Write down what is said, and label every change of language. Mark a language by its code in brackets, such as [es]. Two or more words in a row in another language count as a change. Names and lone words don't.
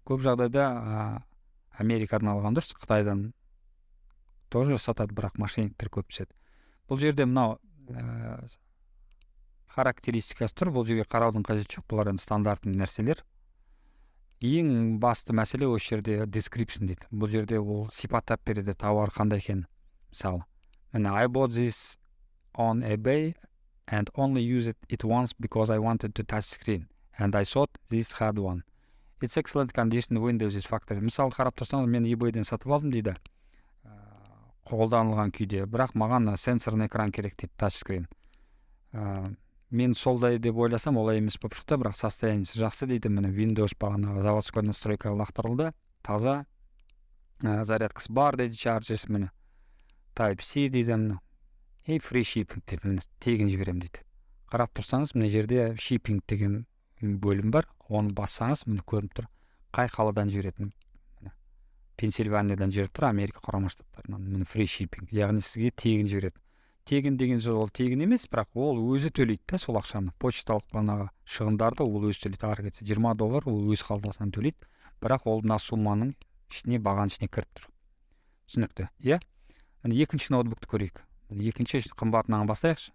[kk] Көп жағдайда Америкадан алған дұрыс, Қытайдан тоже сатады, бірақ мошенниктер көп түседі. Бұл жерде мынау характеристикасы тұр. Бұл жерге қараудың қажеті жоқ. Бұлар енді стандартный нәрселер. Ең басты мәселе осы жерде description дейді. Бұл жерде ол сипаттап береді тауар қандай екенін. Мысалы, міне [en] I bought this on eBay and only used it once because I wanted to touch screen and I thought this had one. It's excellent condition, Windows is factory. [kk] Мысалы қарап тұрсаңыз, мен eBayден сатып алдым дейді, қолданылған күйде, бірақ маған [ru] сенсорный экран [kk] керек дейді, тачскрин. Мен солдай деп ойласам, олай емес болып шықты, бірақ состояниесі жақсы дейді. Міне Windows бағанағы [ru] заводской настройкаға [kk] лақтырылды, таза, зарядкасы бар дейді, chargers, міне Type-C дейді, міне и [en] free shipping [kk] деп, міне тегін жіберем дейді. Қарап тұрсаңыз, міне жерде shipping деген бөлім бар, оны бассаңыз, міне көрініп тұр, қай қаладан жіберетінін. Пенсильваниядан жіберіп тұр, Америка құрама штаттарынан, міне [en] free shipping, [kk] яғни сізге тегін жібереді. Тегін деген сөз ол тегін емес, бірақ ол өзі төлейді да сол ақшаны. Почталық бағанағы шығындарды ол өзі төлейді. Ары кетсе $20 ол өз қалтасынан төлейді, бірақ ол мына сумманың ішіне, бағаның ішіне кіріп тұр. Түсінікті, иә? Міне екінші ноутбукты көрейік. Екінші қымбатынан бастайықшы.